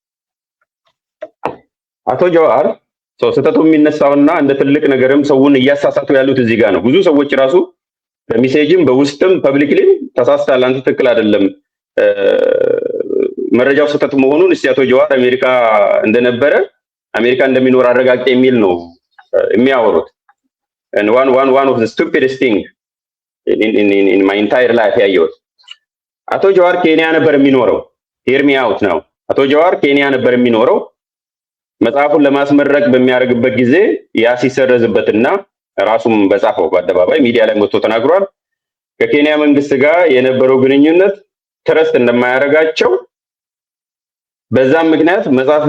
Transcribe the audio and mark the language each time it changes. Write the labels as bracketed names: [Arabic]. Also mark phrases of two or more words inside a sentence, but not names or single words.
[Amharic] አቶ ጀዋር ስህተቱ የሚነሳውና እንደ ትልቅ ነገርም ሰውን እያሳሳቱ ያሉት እዚህ ጋር ነው። ብዙ ሰዎች ራሱ በሜሴጅም በውስጥም ፐብሊክሊም ተሳስተሃል፣ አንተ ትክክል አይደለም፣ መረጃው ስህተት መሆኑን እስቲ አቶ ጀዋር አሜሪካ እንደነበረ አሜሪካ እንደሚኖር አረጋግጥ የሚል ነው የሚያወሩት። [English] and one of the stupidest thing in my entire life [Amharic] ያየሁት አቶ ጀዋር ኬንያ ነበር የሚኖረው። [English] hear me out now። [Amharic] አቶ ጀዋር ኬንያ ነበር የሚኖረው። መጽሐፉን ለማስመረቅ በሚያደርግበት ጊዜ ያ ሲሰረዝበትና ራሱም በጻፈው በአደባባይ ሚዲያ ላይ ወጥቶ ተናግሯል። ከኬንያ መንግስት ጋር የነበረው ግንኙነት ትረስት እንደማያደርጋቸው በዛም ምክንያት መጽሐፍ